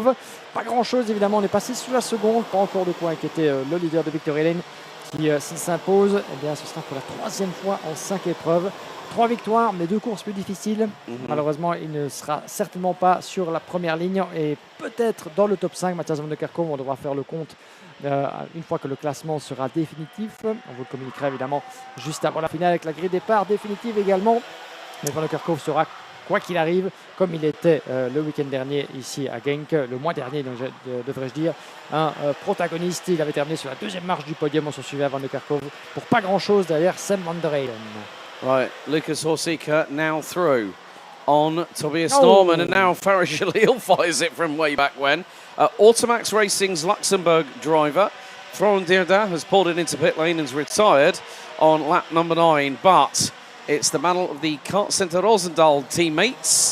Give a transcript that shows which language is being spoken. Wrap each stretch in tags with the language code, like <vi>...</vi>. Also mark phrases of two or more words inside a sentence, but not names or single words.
<fr>Pas grand-chose évidemment, on est passé sous la seconde, pas encore de quoi inquiéter le leader de Victory Lane. Qui s'il s'impose, eh bien, ce sera pour la 3e fois en 5 épreuves. 3 victoires, mais 2 courses plus difficiles. Malheureusement, il ne sera certainement pas sur la première ligne et peut-être dans le top 5. Matthias Van der Kerkhoff, on devra faire le compte une fois que le classement sera définitif. On vous le communiquera évidemment juste avant la finale avec la grille départ définitive également. Mais Van der Kerkhoff sera, quoi qu'il arrive, comme il était le week-end dernier ici à Genk, le mois dernier, donc devrais-je dire, un protagoniste. Il avait terminé sur la 2e marche du podium. On se suivait à Van der Kerkhoff pour pas grand-chose derrière Sam van der Eyden.</fr> <en>Right, Lucas Horsika now through on Tobias Norman, and now Farah Jalil fires it from way back when. Automax Racing's Luxembourg driver, Florent Dierda, has pulled it into pit lane and is retired on lap number 9, but it's the battle of the Kart Center Roosendaal teammates.</en>